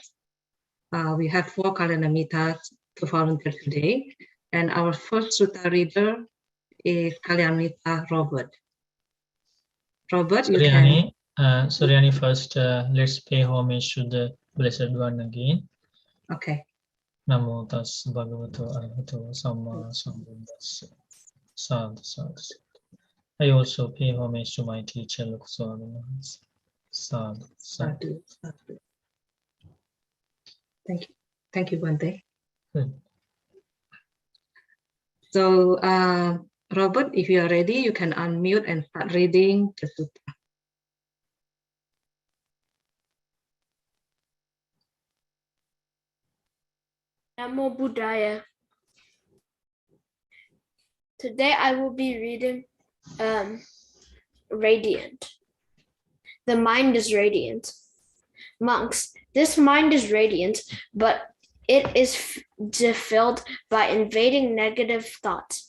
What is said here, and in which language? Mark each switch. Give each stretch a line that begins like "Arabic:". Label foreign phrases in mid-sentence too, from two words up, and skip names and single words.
English: We have 4 Kalyanamitas to volunteer today, and our first sutta reader is Kalyanamita Robert. Robert, you can. Suryani, first, let's pay homage to the Blessed One again. Okay.
Pali: Namo tassa bhagavato arahato samma sambuddhassa. Sadhu, sadhu.
English: I also pay homage to my teacher, Lokaswami.
Pali: Sadhu, sadhu. Sadhu.
English: Thank you. Thank you, Bhante. Good. So, Robert, if you are ready, you can unmute and start reading the sutta.
Pali: Namo Buddhaya.
English: Today I will be reading Radiant. The mind is radiant. Monks, this mind is radiant, but it is filled by invading negative thoughts.